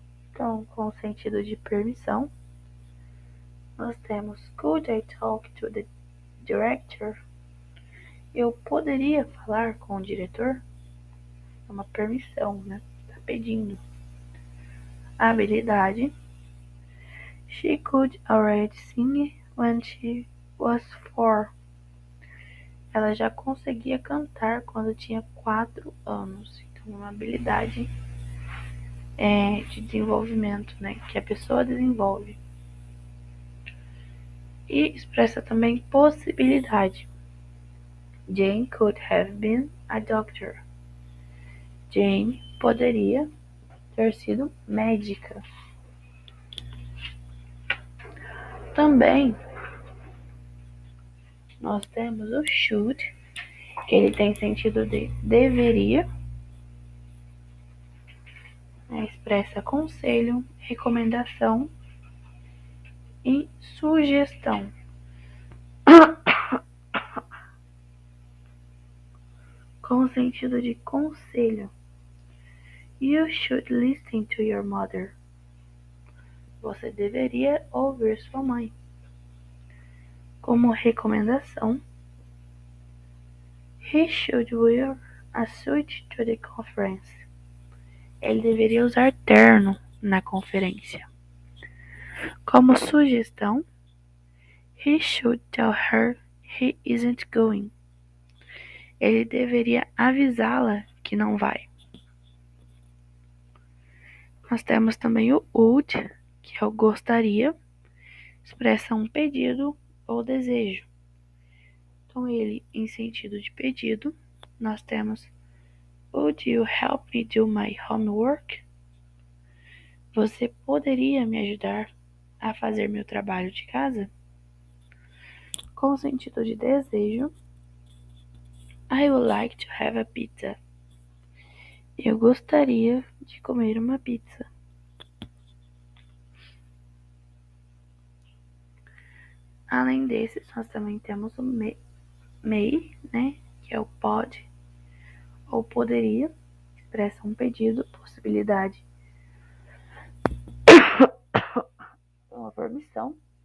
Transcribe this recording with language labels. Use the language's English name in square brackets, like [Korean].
[Portuguese] Então, com o sentido de permissão, nós temos [English] could I talk to the director? [Portuguese] Eu poderia falar com o diretor? É uma permissão, Tá pedindo. Habilidade. [English] She could already sing when she was 4. [Portuguese] Ela já conseguia cantar quando tinha 4 anos. Então, uma habilidade de desenvolvimento, que a pessoa desenvolve. E expressa também possibilidade. [English] Jane could have been a doctor. [Portuguese] Jane poderia ter sido médica. Também nós temos o should, que ele tem sentido de deveria, expressa conselho, recomendação e sugestão. Com o sentido de conselho. [English] You should listen to your mother. [Portuguese] Você deveria ouvir sua mãe. Como recomendação, [English] He should wear a suit to the conference. [Portuguese] Ele deveria usar terno na conferência. Como sugestão, [English] he should tell her he isn't going. [Portuguese] Ele deveria avisá-la que não vai. Nós temos também o would, que é o gostaria, expressa um pedido ou desejo. Então, ele, em sentido de pedido, nós temos [English] Would you help me do my homework? [Portuguese] Você poderia me ajudar a fazer meu trabalho de casa? Com sentido de desejo, [English] I would like to have a pizza. [Portuguese] Eu gostaria de comer uma pizza. Além desses, nós também temos o may, né, que é o pode ou poderia, expressa um pedido, possibilidade, uma permissão.